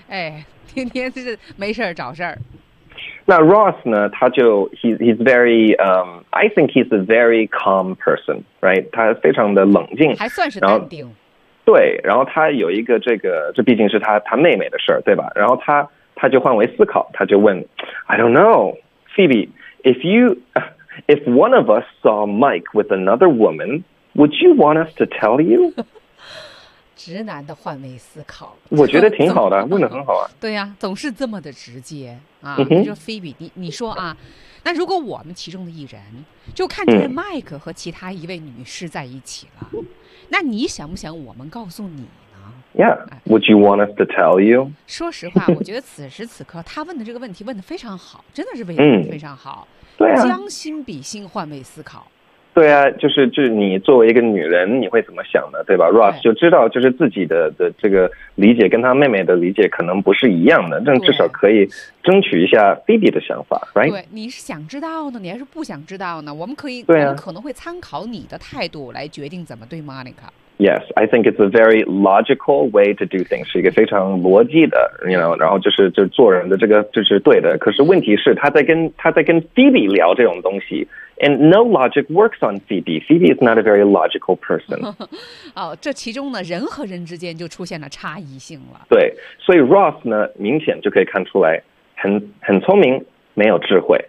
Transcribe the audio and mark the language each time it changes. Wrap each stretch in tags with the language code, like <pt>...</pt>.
<zh>哎。天天是没事找事儿。那 Ross 呢？他就</zh> <en>he's very I think he's a very calm person, right?</en> <zh>他非常的冷静，还算是淡定。对，然后他有一个这个，这毕竟是他妹妹的事儿，对吧？然后他就换位思考，他就问</zh> <en>，I don't know, Phoebe, if one of us saw Mike with another woman, would you want us to tell you?</en> <zh>直男的换位思考，我觉得挺好的，问得很好啊。对呀、啊，总是这么的直接啊。嗯、你说菲比，你说啊，那如果我们其中的一人就看见麦克和其他一位女士在一起了，嗯、那你想不想我们告诉你呢</zh> <en>？Yeah, would you want us to tell you？</en> <zh>说实话，我觉得此时此刻他问的这个问题问得非常好，真的是非常好。嗯、对啊，将心比心，换位思考。对啊，就是你作为一个女人，你会怎么想的，对吧 ？Ross 就知道，就是自己的这个理解跟她妹妹的理解可能不是一样的，但至少可以争取一下 Phoebe 的想法 ，right？对，你是想知道呢，你还是不想知道呢？我们可以，对啊、我们可能会参考你的态度来决定怎么对 Monica。</zh> <en>Yes, I think it's a very logical way to do things.</en> <zh>是一个非常逻辑的 ，you know. 然后就是做人的这个就是对的。可是问题是他在跟 Phoebe 聊这种东西 ，</zh> <en>and no logic works on Phoebe. Phoebe is not a very logical person.</en> <zh>哦，这其中呢，人和人之间就出现了差异性了。对，所以 Ross 呢，明显就可以看出来很聪明，没有智慧。</zh>